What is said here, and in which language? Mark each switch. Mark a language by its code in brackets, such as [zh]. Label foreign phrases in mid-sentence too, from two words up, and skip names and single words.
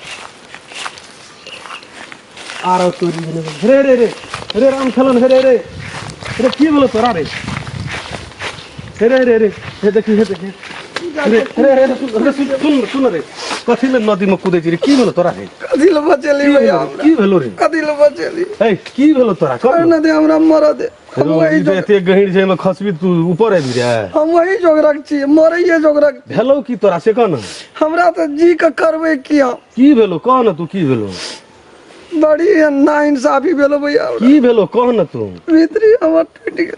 [mai] आरो तोरी रे रे रे रे राम खेलन रे रे रे की बोलो तोरा रे रे रे रे हे देखी रे रे रे सुन रे कथी ले नदी में कूदे छी रे की भेलो तोरा रे कथी ले बचेली भैया की भेलो रे कथी ले बचेली ए की भेलो तोरा कर न दे हमरा मर दे हम वही जो एते गहिर छै में खसबी तू ऊपर आबि रे हम वही जोगरक छी मरइए जोगरक भेलो की तोरा से कह न हमरा तो जी के करबे की हम की भेलो कह न तू की भेलो बड़ी नाइंसाफी भेलो भैया की भेलो कह न तू भीतरी हमर टूट गेल